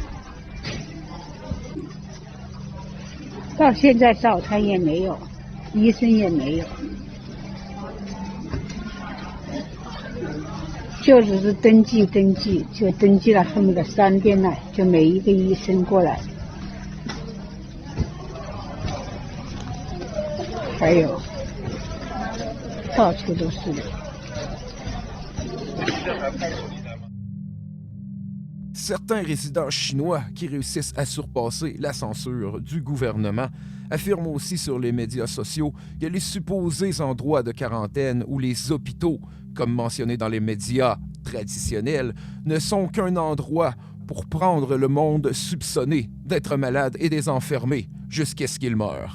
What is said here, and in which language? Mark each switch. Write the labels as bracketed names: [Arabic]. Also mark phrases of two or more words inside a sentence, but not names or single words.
[Chinese] 到现在早餐也没有，医生也没有，就只是登记，就登记了恨不得3天了，就没一个医生过来。还有，到处都是的。 [French] Certains résidents chinois qui réussissent à surpasser la censure du gouvernement affirment aussi sur les médias sociaux que les supposés endroits de quarantaine ou les hôpitaux, comme mentionné dans les médias traditionnels, ne sont qu'un endroit pour prendre le monde soupçonné d'être malade et les enfermer jusqu'à ce qu'ils meurent.